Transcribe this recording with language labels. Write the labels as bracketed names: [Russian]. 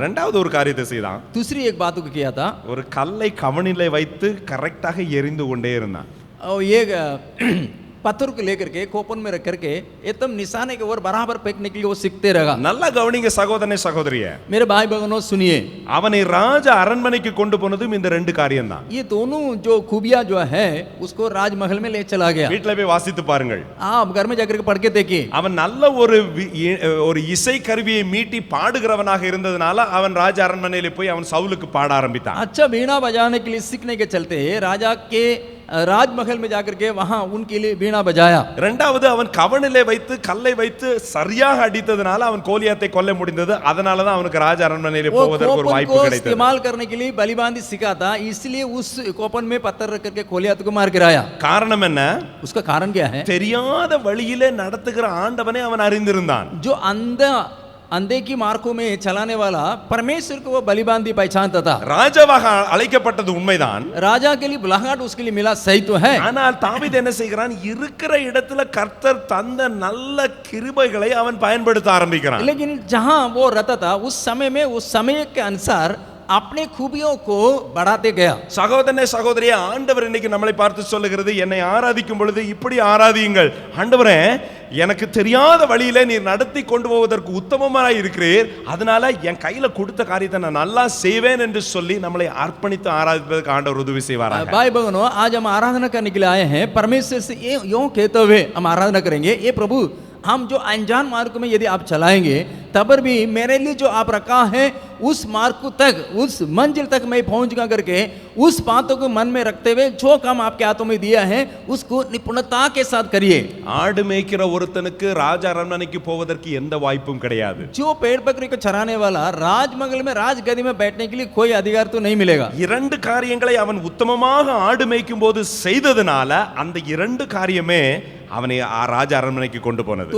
[Tamil] ரெண்டாவது ஒரு காரியத்தை செய்தான். [Hindi] दूसरी एक बात को किया था, [Tamil] ஒரு கல்லை கவனிலே வைத்து கரெக்டாக எரிந்து கொண்டே இருந்தான். [Hindi] और ये पत्थर को लेकर के कोपन में रख करके एकदम निशाने के ओर बराबर फेंकने के लिए वो सीखते रहा। [Tamil] நல்லா கவனிங்க சகோதரனே சகோதரியே, [Hindi] मेरे भाई बहनों सुनिए, [Tamil] அவனை ராஜ அரண்மனைக்கு கொண்டு போனதும் இந்த ரெண்டு காரியம் தான். [Hindi] ये दोनों जो खूबियां जो है उसको राजमहल में ले चला गया। [Tamil] வீட்ல போய் வாசித்து பாருங்கள். [Hindi] आप घर में जाकर के पढ़ के देखिए। [Tamil] அவன் நல்ல ஒரு இசை கருவியை மீட்டி பாடுகிறவனாக இருந்ததனால அவன் ராஜ அரண்மனையில போய் அவன் சவுலுக்கு பாட ஆரம்பித்தான். [Hindi] अच्छा बीना बजाने के लिए सीखने के चलते राजा के राजमहल में जाकर के वहां उनके लिए वीणा बजाया। [Tamil] இரண்டாவது அவன் கவனிலே வைத்து கல்லை வைத்து சரியாக அடித்ததனால அவன் கோலியாத்தை கொல்ல முடிந்தது. அதனால தான் அவனுக்கு ராஜ அரண்மனையிலே [Hindi] वो [Tamil] போவதற்கு ஒரு [Hindi] कोपन [Tamil] வாய்ப்பு [Hindi] को [Tamil] கிடைத்தது. [Hindi] इस्तेमाल करने के लिए बलिबांदी सीखा था, इसलिए उस कोपन में पत्थर रख करके गोलियत को मार गिराया। [Tamil] காரணம் என்ன? [Hindi] उसका कारण क्या है? [Tamil] தெரியாத வழியிலே நடத்துகிற ஆண்டவனை அவன் அறிந்திருந்தான். [Hindi] जो अंधे की मार्गों में चलाने वाला परमेश्वर को वो बलिबांदी पहचानता था। [Tamil] ராஜாவாக அழைக்கப்பட்டது உண்மைதான். [Hindi] राजा के लिए बुलाहट उसके लिए मिला, सही तो है। [Tamil] ஆனால் தாவீது என்ன செய்கிறான்? இருக்கிற இடத்துல கர்த்தர் தந்த நல்ல கிருபைகளை அவன் பயன்படுத்த ஆரம்பிக்கிறான். [Hindi] लेकिन जहां वो रहता था उस समय में उस समय के अनुसार अपने खूबियों को बढ़ाते गया। [Tamil] சகோதரனே சகோதரியே, ஆண்டவர் இன்னைக்கு நம்மளை பார்த்து சொல்லுகிறது, என்னை ஆராதிக்கும் பொழுது இப்படி ஆராதியுங்கள். ஆண்டவரே, எனக்கு தெரியாத வழியிலே நீர் நடத்தி கொண்டு போவதற்கு உத்தமமாய் இருக்கிறீர், அதனால என் கையில கொடுத்த காரியத்தை நான் நல்லா செய்வேன் என்று சொல்லி நம்மளை அர்ப்பணித்து ஆராதிப்பதற்கு ஆண்டவர் उदवी செய்வாராக। [Hindi] भाई बहनों, आज हम आराधना करने के लिए आए हैं, परमेश्वर से ये यूं कहते हुए हम आराधना करेंगे, ये प्रभु हम जो अनजान मार्ग में यदि आप चलाएंगे तब भी मेरे लिए जो आप रखा है उस मार्ग तक, उस मंजिल तक मैं पहुंचगा करके उस बातों को मन में रखते हुए जो काम आपके हाथों में दिया है उसको निपुणता के साथ करिए। [Tamil] ஆடு மேய்க்கிற ஒருத்தனுக்கு ராஜ அரண்மனைக்கு போவதற்கு எந்த வாய்ப்பும் கிடையாது. [Hindi] जो पेड़ बकरी को चराने वाला राजमहल में राजगद्दी में बैठने के लिए कोई अधिकार तो नहीं मिलेगा। [Tamil] இரண்டு காரியங்களை அவன் உத்தமமாக ஆடு மேய்க்கும் போது செய்ததனால அந்த இரண்டு காரியமே அவனை ராஜ அரண்மனைக்கு கொண்டு போனது.